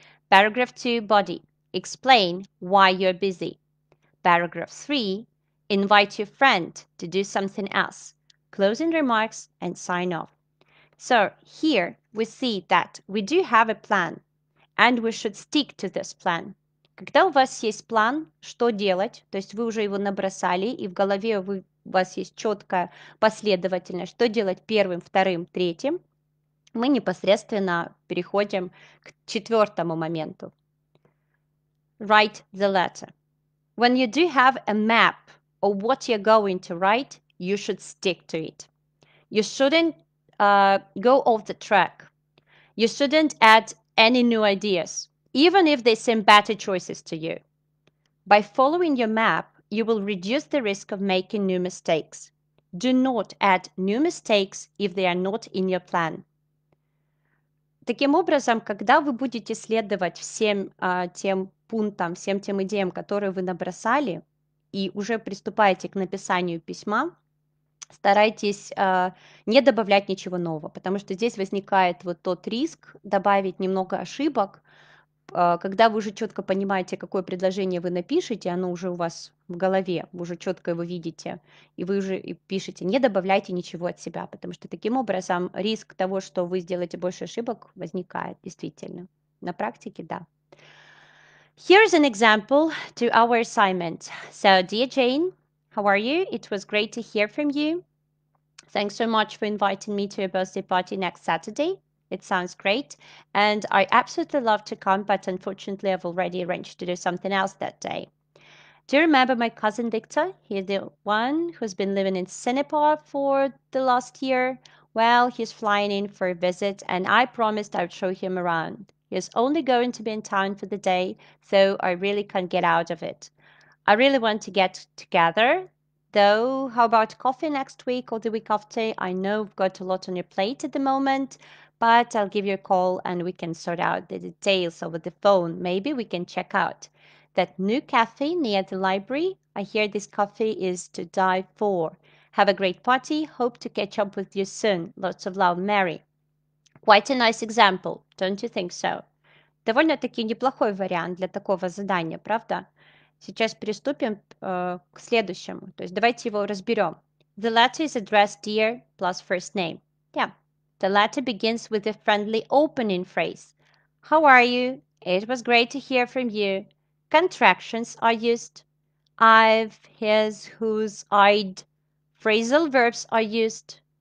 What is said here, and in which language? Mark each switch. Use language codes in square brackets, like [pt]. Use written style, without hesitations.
[en] Paragraph 2, body. Explain why you're busy. Paragraph 3, invite your friend to do something else. Closing remarks and sign off. So here we see that we do have a plan, and we should stick to this plan. [ru] Когда у вас есть план, что делать, то есть вы уже его набросали, и в голове у вас есть четкая последовательность, что делать первым, вторым, третьим, мы непосредственно переходим к четвертому моменту. [en] Write the letter. When you do have a map of what you're going to write, you should stick to it. You shouldn't go off the track. You shouldn't add any new ideas, even if they seem better choices to you. By following your map, you will reduce the risk of making new mistakes. Do not add new mistakes if they are not in your plan. [ru] Таким образом, когда вы будете следовать всем тем пунктам, всем тем идеям, которые вы набросали, и уже приступаете к написанию письма, старайтесь не добавлять ничего нового, потому что здесь возникает вот тот риск добавить немного ошибок. Когда вы уже четко понимаете, какое предложение вы напишете, оно уже у вас в голове, вы уже четко его видите, и вы уже пишете, не добавляйте ничего от себя, потому что таким образом риск того, что вы сделаете больше ошибок, возникает действительно. На практике, да. [en] Here's an example to our assignment. So, dear Jane, how are you? It was great to hear from you. Thanks so much for inviting me to your birthday party next Saturday. It sounds great, and I absolutely love to come, but unfortunately I've already arranged to do something else that day. Do you remember my cousin Victor? He's the one who's been living in Singapore for the last year. Well, he's flying in for a visit, and I promised I would show him around. He's only going to be in town for the day, so I really can't get out of it. I really want to get together, though. How about coffee next week or the week after? I know we've got a lot on your plate at the moment, but I'll give you a call and we can sort out the details over the phone. Maybe we can check out that new cafe near the library. I hear this coffee is to die for. Have a great party. Hope to catch up with you soon. Lots of love, Mary. Quite a nice example, don't you think so? [ru] Довольно-таки неплохой вариант для такого задания, правда? Сейчас приступим к следующему. То есть давайте его разберем. [en] The letter is addressed dear plus first name. Yeah. The letter begins with a friendly opening phrase. How are you? It was great to hear from you. Contractions are used. I've, his, whose, I'd. Phrasal verbs are used.